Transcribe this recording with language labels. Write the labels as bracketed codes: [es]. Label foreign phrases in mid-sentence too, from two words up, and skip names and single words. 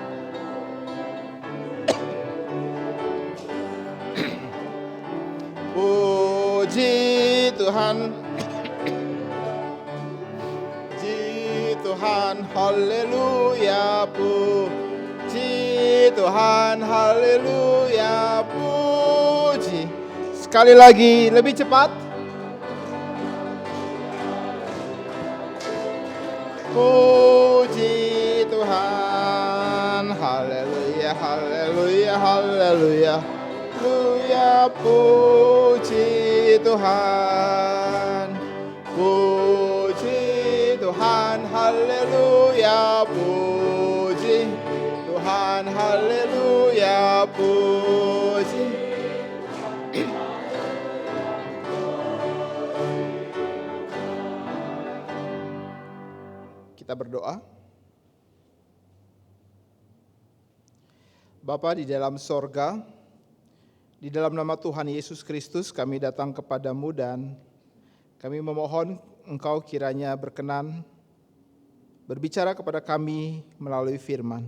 [id] Puji Tuhan. Puji Tuhan, haleluya, puji Tuhan, haleluya, puji. Sekali lagi, lebih cepat. Puji Tuhan, haleluya, haleluya, haleluya, haleluya, puji Tuhan, puji Tuhan, haleluya, puji Tuhan, haleluya, puji. Kita berdoa. Bapa di dalam sorga, di dalam nama Tuhan Yesus Kristus kami datang kepadamu dan kami memohon Engkau kiranya berkenan berbicara kepada kami melalui firman.